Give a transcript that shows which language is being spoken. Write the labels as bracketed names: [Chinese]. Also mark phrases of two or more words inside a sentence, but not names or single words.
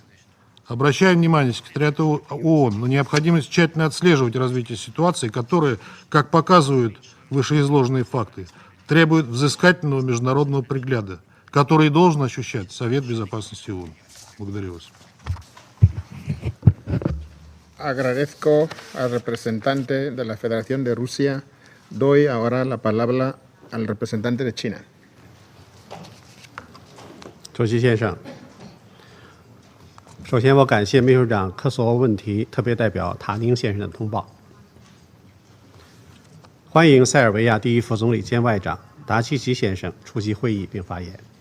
[Russian] Обращаем внимание секретариата ООН на необходимость тщательно отслеживать развитие ситуации, которые, как показывают вышеизложенные факты, требуют взыскательного международного пригляда, который должен ощущать Совет безопасности ООН. Благодарю вас. [Spanish] Agradezco al representante de la Federación de Rusia. Doy ahora la palabra al representante de China. [Chinese] 主席先生，首先我感谢秘书长科索沃问题特别代表塔宁先生的通报，欢迎塞尔维亚第一副总理兼外长达契奇先生出席会议并发言。